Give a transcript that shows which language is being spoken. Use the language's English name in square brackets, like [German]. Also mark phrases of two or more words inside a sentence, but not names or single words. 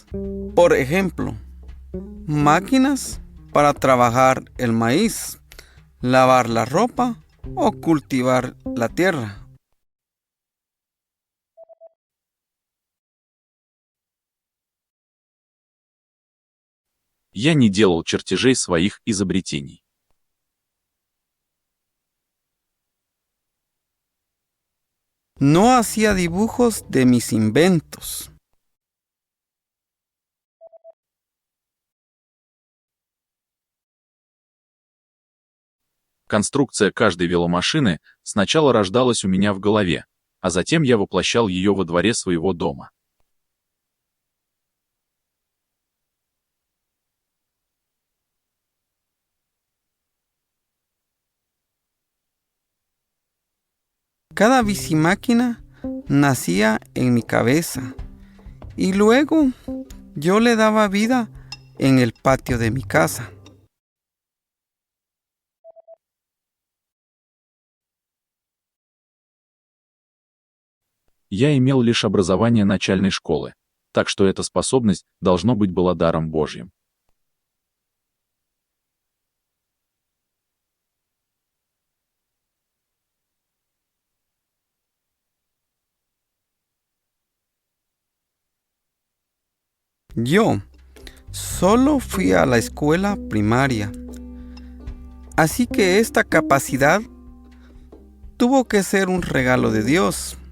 [Spanish] Por ejemplo, máquinas para trabajar el maíz, lavar la ropa o cultivar la tierra. [Russian] Я не делал чертежей своих изобретений. [Spanish] No hacía dibujos de mis inventos. [Russian] Конструкция каждой веломашины сначала рождалась у меня в голове, а затем я воплощал ее во дворе своего дома. [Spanish] Cada bicimáquina nacía en mi cabeza y luego yo le daba vida en el patio de mi casa. [Russian] Я имел лишь образование начальной школы, так что эта способность, должно быть, была даром Божьим. [Spanish] Yo solo fui a la escuela primaria, así que esta capacidad tuvo que ser un regalo de Dios.